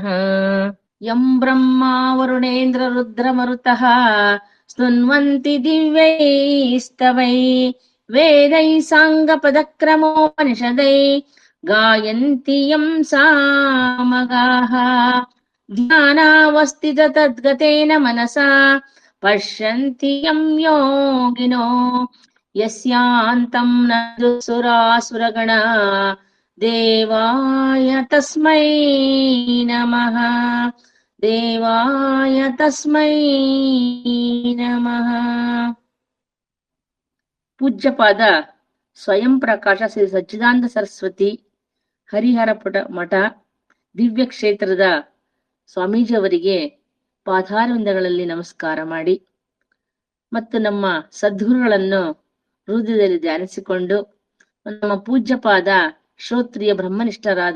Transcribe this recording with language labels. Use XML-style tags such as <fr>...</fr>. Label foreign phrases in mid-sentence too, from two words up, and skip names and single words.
<sa>ಯಂ ಬ್ರಹ್ಮಾ ವರುಣೇಂದ್ರ ರುದ್ರಮರುತಃ ಸ್ತುನ್ವಂತಿ ದಿವ್ಯೈಸ್ತವೈ ವೇದೈ ಸಾಂಗಪದಕ್ರಮೋಪನಿಷದೈ ಗಾಯಂತಿ ಯಂ ಸಾಮಗಾಃ. ಧ್ಯಾನಾವಸ್ಥಿತ ತದ್ಗತೇನ ಮನಸಾ ಪಶ್ಯಂತಿ ಯಂ ಯೋಗಿನೋ ಯಸ್ಯಾಂತಂ ನ ಸುರಾಸುರಗಣಾ ದೇವಾಯ ತಸ್ಮೈ ನಮಃ. ದೇವಾಯ ತಸ್ಮೈ ನಮಃ.</sa> <kn>ಪೂಜ್ಯಪಾದ ಸ್ವಯಂ ಪ್ರಕಾಶ ಶ್ರೀ ಸಚ್ಚಿದಾನಂದ ಸರಸ್ವತಿ ಹರಿಹರ ಮಠ ದಿವ್ಯ ಕ್ಷೇತ್ರದ ಸ್ವಾಮೀಜಿಯವರಿಗೆ ಪಾದಾರವಿಂದಗಳಲ್ಲಿ ನಮಸ್ಕಾರ ಮಾಡಿ ಮತ್ತು ನಮ್ಮ ಸದ್ಗುರುಗಳನ್ನು ಹೃದಯದಲ್ಲಿ ಧ್ಯಾನಿಸಿಕೊಂಡು ನಮ್ಮ ಪೂಜ್ಯಪಾದ ಶ್ರೋತ್ರಿಯ ಬ್ರಹ್ಮನಿಷ್ಠರಾದ</kn>